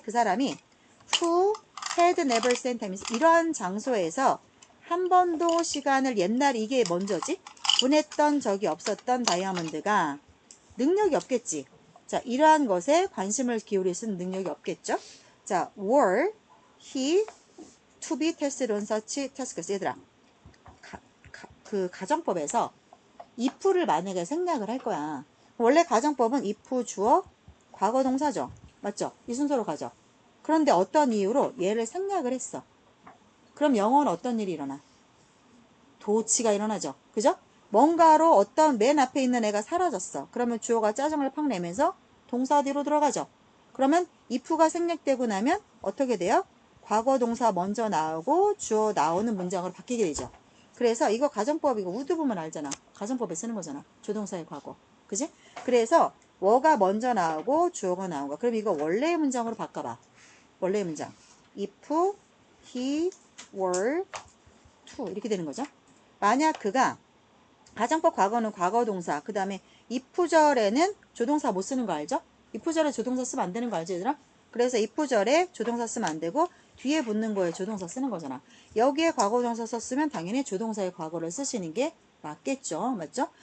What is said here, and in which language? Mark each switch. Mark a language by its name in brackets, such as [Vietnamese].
[Korean] 그 사람이 [English] who had never spent time, [Korean] 이러한 장소에서 한 번도 시간을 옛날 이게 먼저지? 보냈던 적이 없었던 다이아몬드가 능력이 없겠지. 자, 이러한 것에 관심을 기울일 수 있는 능력이 없겠죠. [English] 자, were he to be tested on such tasks. [Korean] 얘들아, 그 가정법에서 if를 만약에 생략을 할 거야. 원래 가정법은 if 주어 과거 동사죠. 맞죠? 이 순서로 가죠. 그런데 어떤 이유로 얘를 생략을 했어. 그럼 영어는 어떤 일이 일어나? 도치가 일어나죠. 그죠? 뭔가로 어떤 맨 앞에 있는 애가 사라졌어. 그러면 주어가 짜증을 팍 내면서 동사 뒤로 들어가죠. 그러면 if가 생략되고 나면 어떻게 돼요? 과거 동사 먼저 나오고 주어 나오는 문장으로 바뀌게 되죠. 그래서 이거 가정법 이거 우드 보면 알잖아. 가정법에 쓰는 거잖아. 조동사의 과거. 그지? 그래서 워가 먼저 나오고 주어가 나온 거. 그럼 이거 원래의 문장으로 바꿔봐. 원래의 문장. [English] if he were to [Korean] 이렇게 되는 거죠. 만약 그가 가정법 과거는 과거 동사 그 다음에 if절에는 조동사 못 쓰는 거 알죠? if절에 조동사 쓰면 안 되는 거 알지 얘들아? 그래서 if절에 조동사 쓰면 안 되고 뒤에 붙는 거에 조동사 쓰는 거잖아. 여기에 과거 동사 썼으면 당연히 조동사의 과거를 쓰시는 게 맞겠죠. 맞죠?